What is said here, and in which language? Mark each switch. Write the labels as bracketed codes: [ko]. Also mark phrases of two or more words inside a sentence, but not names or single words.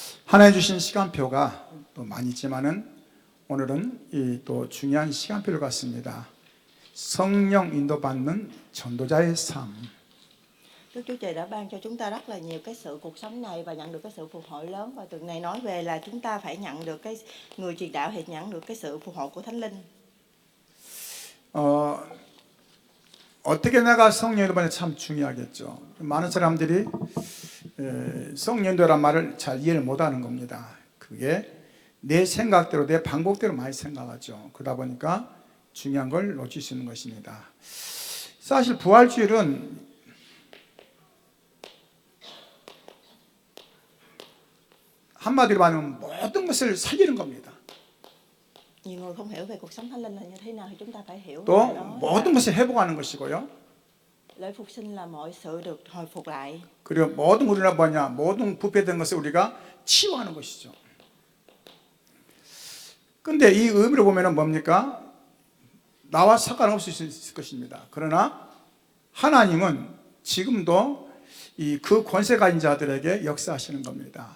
[ko] 하나님 주신 시간표가 또 많이 있지만은 오늘은 이 또 중요한 시간표를 갖습니다. 성령 인도받는 전도자의 삶. [vi] Đức Chúa Trời đã ban cho chúng ta rất là nhiều cái sự cuộc sống này và nhận được cái sự phục hội lớn, và tuần này nói về là chúng ta phải nhận được cái người truyền đạo thì nhận được cái sự phục hội của Thánh Linh. [ko] 어떻게 내가 성령 인도받는 참 중요하겠죠. 많은 사람들이 성령 인도란 말을 잘 이해를 못하는 겁니다. 그게 내 생각대로 내 방법대로 많이 생각하죠. 그러다 보니까 중요한 걸 놓칠 수 있는 것입니다. 사실 부활주일은 한마디로 말하면 모든 것을 살리는 겁니다. [vi] Nhiều người không hiểu về cuộc sống Thánh Linh là như thế nào thì chúng ta phải hiểu [ko] 또 [vi] về đó. [ko] 모든 것을 회복하는 것이고요. [vi] Lễ phục sinh là mọi sự được hồi phục lại. [ko] 그리고 모든 우리가 뭐냐, 모든 부패된 것을 우리가 치유하는 것이죠. 근데 이 의미를 보면은 뭡니까? 나와 상관없을 수 있을 것입니다. 그러나 하나님은 지금도 그 권세 가진 자들에게 역사하시는 겁니다.